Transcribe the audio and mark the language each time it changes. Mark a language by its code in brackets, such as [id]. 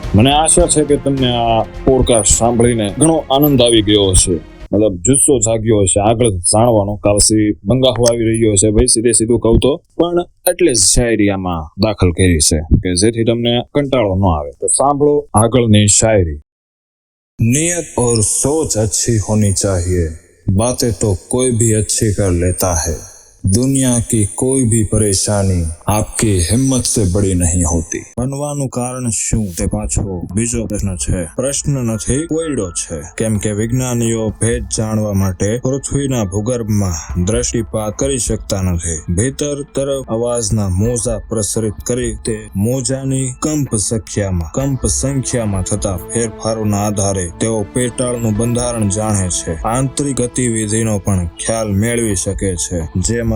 [gu] મને આશા છે કે તમને આ પોડકાસ્ટ સાંભળીને ઘણો આનંદ આવી ગયો હશે, મતલબ જુસ્સો જાગ્યો હશે આગળ જાણવાનો. કાવસી બંગાહો આવી રહ્યો હશે ભાઈ, સીધું કહું તો. પણ એટલે જ શાયરી આમાં દાખલ કરી છે કે જેથી તમને કંટાળો ન આવે. તો સાંભળો આગળની શાયરી. [hi] નિયત और सोच अच्छी होनी चाहिए, बातें तो कोई भी अच्छी कर लेता है. दुनिया की कोई भी परेशानी आपकी हिम्मत से बड़ी नहीं होती. [gu] બનવાનું કારણ શું તે પાછો બીજો પ્રશ્ન છે. પ્રશ્ન નથી, કોયડો છે. કેમ કે વિજ્ઞાનીઓ ભેદ જાણવા માટે પૃથ્વીના ભૂગર્ભમાં દ્રષ્ટિપાત કરી શકતા નથી. ભીતર તરફ અવાજના મોજા પ્રસરિત કરી તે મોજાની કંપ સંખ્યામાં થતા ફેરફારોના આધારે તેઓ પેટાળનું બંધારણ જાણે છે. આંતરિક ગતિવિધિનો પણ ખ્યાલ મેળવી શકે છે, જેમાં